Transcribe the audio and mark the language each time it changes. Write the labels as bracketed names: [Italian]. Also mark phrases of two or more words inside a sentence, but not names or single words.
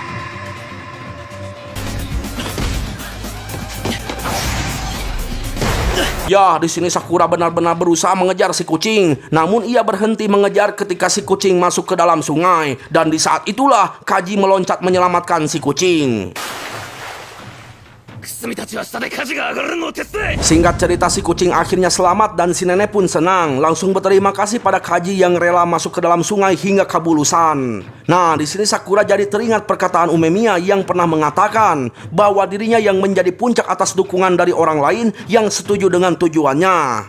[Indonesian] Ya, di sini Sakura benar-benar berusaha mengejar si kucing. Namun ia berhenti mengejar ketika si kucing masuk ke dalam sungai. Dan di saat itulah Kaji meloncat menyelamatkan si kucing. [Japanese] くすみたちは下で火事が上がるのを手伝え。 [Indonesian] Singkat cerita, si kucing akhirnya selamat dan si nenek pun senang. Langsung berterima kasih pada Kaji yang rela masuk ke dalam sungai hingga kabulusan. Nah, di sini Sakura jadi teringat perkataan Umemiya yang pernah mengatakan bahwa dirinya yang menjadi puncak atas dukungan dari orang lain yang setuju dengan tujuannya.